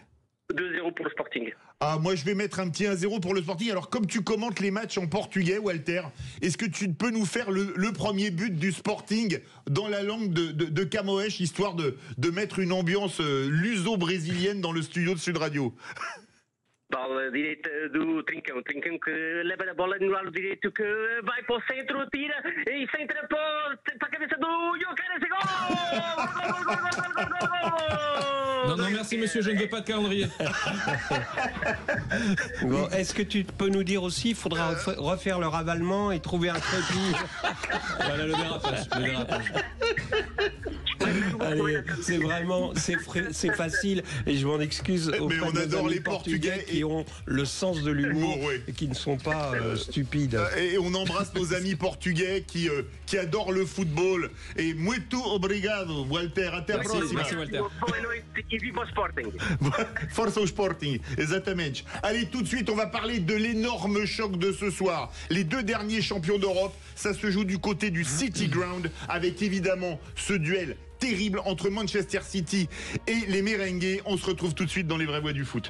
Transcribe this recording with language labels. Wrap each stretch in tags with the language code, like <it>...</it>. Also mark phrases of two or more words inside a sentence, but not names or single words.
<fr>2-0 pour le Sporting. Ah, moi je vais mettre un petit 1-0 pour le Sporting. Alors comme tu commentes les matchs en portugais, Walter, est-ce que tu peux nous faire le premier but du Sporting dans la langue de Camões, histoire de mettre une ambiance luso-brésilienne dans le studio de Sud Radio?</fr> <pt>Bola direita do Trincão que leva a bola no lado direito, que vai para o centro, tira e centra para a cabeça do Gyökeres, gol!</pt> <fr>Non, merci monsieur, je ne veux pas de calendrier. Bon, est-ce que tu peux nous dire aussi, il faudra refaire le ravalement et trouver un crépi? Voilà le dérapage. Allez, c'est vraiment, c'est facile et je m'en excuse. Mais on adore les Portugais qui ont le sens de l'humour et qui ne sont pas stupides. Et on embrasse nos amis portugais qui adorent le football. Et</fr> <pt>muito obrigado,</pt> <fr>Walter. À la prochaine. Merci, Walter.</fr> <pt>Boa noite e viva o Sporting.</pt> <fr>Forza au Sporting, exactement. Allez, tout de suite, on va parler de l'énorme choc de ce soir. Les deux derniers champions d'Europe, ça se joue du côté du City Ground, avec évidemment ce duel terrible entre Manchester City et les Merengues. On se retrouve tout de suite dans les vraies voix du foot.</fr>